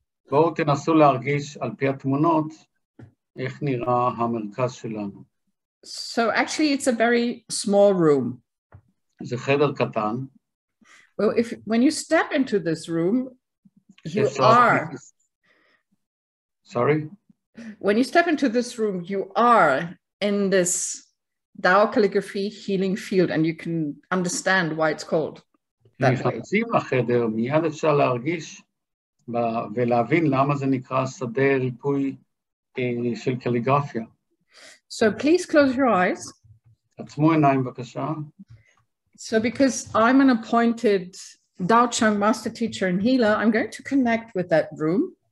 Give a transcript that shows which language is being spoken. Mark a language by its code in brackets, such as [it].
[he] בואו תנסו להרגיש על פי התמונות איך נראה המרכז שלנו. [en] So actually, it's a very small room. [he] זה חדר קטן. [en] Well, when you step into this room, you are. Sorry? When you step into this room, you are in this Tao calligraphy healing field, and you can understand why it's called that way. [he] נכנסים לחדר, מיד אפשר להרגיש ולהבין למה זה נקרא שדה ריפוי של קליגרפיה. [en] So please close your eyes. [he] עצמו עיניים בבקשה. [en] So because I'm an appointed Tao Chang master teacher and healer, I'm going to connect with that room.